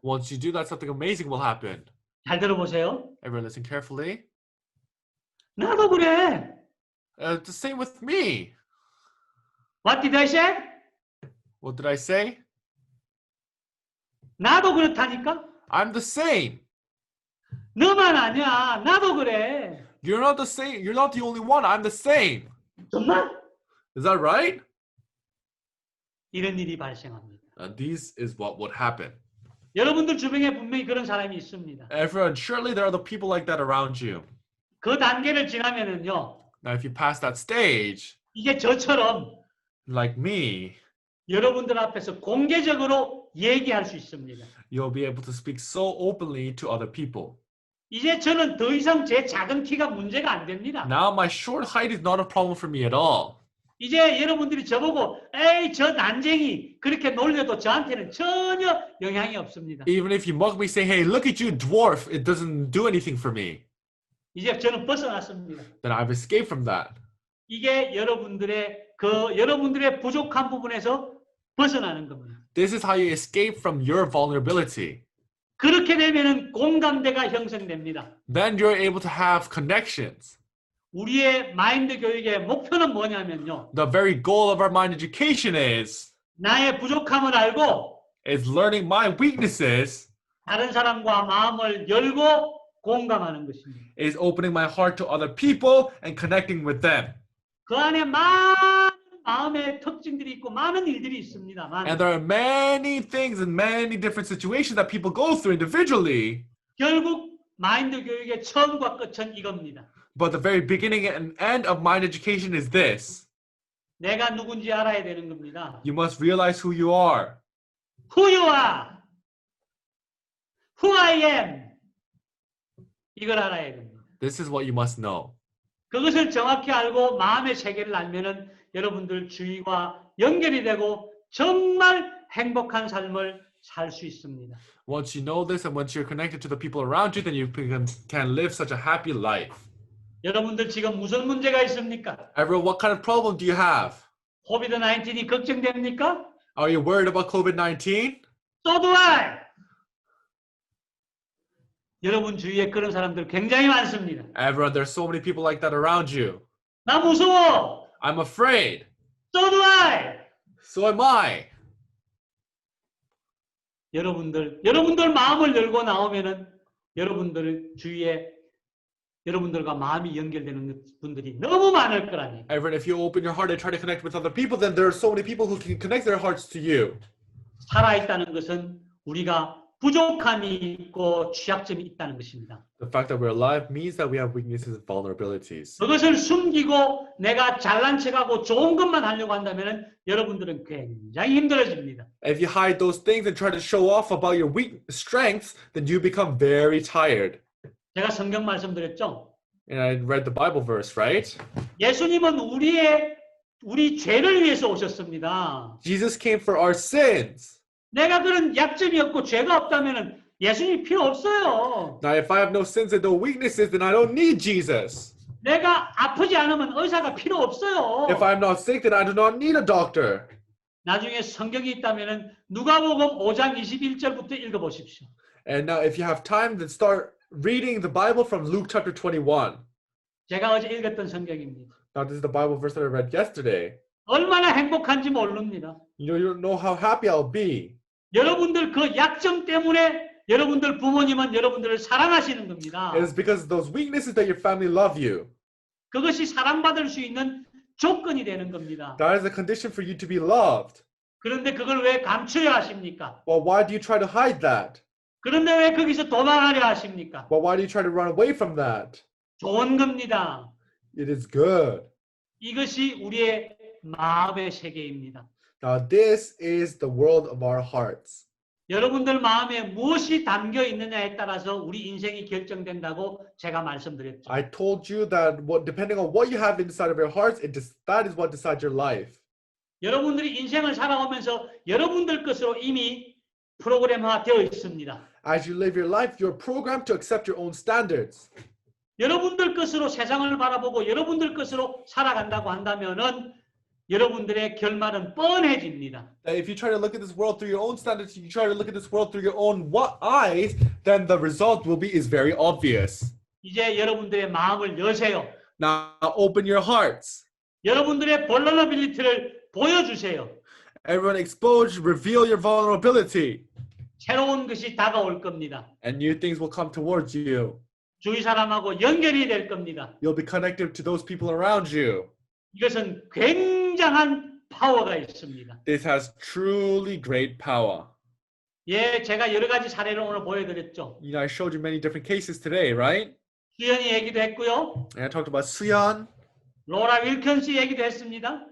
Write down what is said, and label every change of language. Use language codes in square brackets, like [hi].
[en] Once you do that, something amazing will happen. [ko] 잘 들어보세요. [en] Everyone listen carefully. [ko] 나도 그래. [en] The same with me. What did I say? What did I say? [ko] 나도 그렇다니까? [en] I'm the same. [ko] 너만 아니야. 나도 그래. [en] You're not the same. You're not the only one. I'm the same. [ko] 정말? [en] Is that right? [ko] 이런 일이 발생합니다. [en] This is what would happen. [ko] 여러분들 주변에 분명히 그런 사람이 있습니다. [en] Everyone, surely there are the people like that around you. [ko] 그 단계를 지나면은요. [en] Now, if you pass that stage, [ko] 이제 저처럼 [en] like me, [ko] 여러분들 앞에서 공개적으로 얘기할 수 있습니다. [en] you'll be able to speak so openly to other people. [ko] 이제 저는 더 이상 제 작은 키가 문제가 안 됩니다. [en] Now, my short height is not a problem for me at all. [ko] 이제 여러분들이 저보고 에이 저 난쟁이 그렇게 놀려도 저한테는 전혀 영향이 없습니다. [en] Even if you mock me, say, hey, look at you, dwarf, it doesn't do anything for me. [ko] 이제 저는 벗어났습니다. [en] Then I've escaped from that. [ko] 이게 여러분들의 부족한 부분에서 벗어나는 겁니다. [en] This is how you escape from your vulnerability. [ko] 그렇게 되면은 공감대가 형성됩니다. [en] Then you're able to have connections. [ko] 우리의 마인드 교육의 목표는 뭐냐면요. [en] The very goal of our mind education [ko] 나의 부족함을 알고 [en] is learning my weaknesses, [ko] 다른 사람과 마음을 열고 공감하는 것입니다. [en] is opening my heart to other people and connecting with them. [ko] 그 안에 많은 마음의 특징들이 있고 많은 일들이 있습니다만 [en] And there are many things and many different situations that people go through individually. [ko] 결국 마인드 교육의 처음과 끝은 이겁니다. [en] But the very beginning and end of mind education is this. [ko] 내가 누군지 알아야 되는 겁니다. [en] You must realize who you are. Who you are, who I am, [ko] 이걸 알아야 됩니다. [en] This is what you must know. [ko] 그것을 정확히 알고 마음의 세계를 알면은 여러분들 주위와 연결이 되고 정말 행복한 삶을 살 수 있습니다. [en] Once you know this and once you're connected to the people around you, then you can live such a happy life. [ko] 여러분들 지금 무슨 문제가 있습니까? [en] Everyone, what kind of problem do you have? [ko] 코비드-19이 걱정됩니까? [en] Are you worried about COVID-19? So do I. [ko] 여러분 주위에 그런 사람들 굉장히 많습니다. [en] Everyone, there's so many people like that around you. [ko] 나 무서워. [en] I'm afraid. So do I. So am I. [ko] 여러분들 마음을 열고 나오면은 여러분들 주위에 여러분들과 마음이 연결되는 분들이 너무 많을 거라니. [en] Everyone, if you open your heart and try to connect with other people, then there are so many people who can connect their hearts to you. [ko] 살아있다는 것은 우리가 부족함이 있고 취약점이 있다는 것입니다. [en] The fact that we're alive means that we have weaknesses and vulnerabilities. [ko] 그것을 숨기고 내가 잘난 척하고 좋은 것만 하려고 한다면 여러분들은 굉장히 힘들어집니다. [en] If you hide those things and try to show off about your weak strengths, then you become very tired. [ko] 제가 성경 말씀드렸죠. [en] And I read the Bible verse, right? [ko] 예수님은 우리 죄를 위해서 오셨습니다. [en] Jesus came for our sins. [ko] 내가 그런 약점이 없고 죄가 없다면 예수님 필요 없어요. [en] Now, if I have no sins and no weaknesses, then I don't need Jesus. [ko] 내가 아프지 않으면 의사가 필요 없어요. [en] If I'm not sick, then I do not need a doctor. [ko] 나중에 성경이 있다면 누가복음 5장 21절부터 읽어보십시오. [en] And now, if you have time, then start reading the Bible from Luke chapter 21. [ko] 제가 어제 읽었던 성경입니다. [en] Now, this is the Bible verse that I read yesterday. [ko] 얼마나 행복한지 모릅니다. [en] You don't know how happy I'll be. [ko] 여러분들 그 약점 때문에 여러분들 부모님은 여러분들을 사랑하시는 겁니다. [en] It is because of those weaknesses that your family love you. [ko] 그것이 사랑받을 수 있는 조건이 되는 겁니다. [en] That is a condition for you to be loved. [ko] 그런데 그걸 왜 감추려 하십니까? [en] Well, why do you try to hide that? [ko] 그런데 왜 거기서 도망하려 하십니까? [en] Well, why do you try to run away from that? [ko] 좋은 겁니다. [en] It is good. [ko] 이것이 우리의 마음의 세계입니다. [en] Now, this is the world of our hearts. [ko] 여러분들 마음에 무엇이 담겨 있느냐에 따라서 우리 인생이 결정된다고 제가 말씀드렸죠. [en] I told you that depending on what you have inside of your hearts, that is what decides your life. [ko] 여러분들이 인생을 살아오면서 여러분들 것으로 이미 프로그램화 되어 있습니다. [en] As you live your life, you're programmed to accept your own standards. [ko] 여러분들 것으로 세상을 바라보고 여러분들 것으로 살아간다고 한다면은 여러분들의 결말은 뻔해집니다. [en] That if you try to look at this world through your own standards, you try to look at this world through your own eyes, then the result is very obvious. [ko] 이제 여러분들의 마음을 여세요. [en] Now open your hearts. [ko] 여러분들의 vulnerability를 보여주세요. [en] Everyone reveal your vulnerability. [ko] 새로운 것이 다가올 겁니다. [en] And new things will come towards you. [ko] 주위 사람하고 연결이 될 겁니다. [en] You'll be connected to those people around you. [ko] 이것은 굉장한 파워가 있습니다. [en] This has truly great power. [ko] 예, 제가 여러 가지 사례를 오늘 보여드렸죠. [en] I showed you many different cases today, right? [ko] 수연이 얘기도 했고요. [en] And I talked about Suyeon. [ko] 로라 윌컨스 얘기도 했습니다.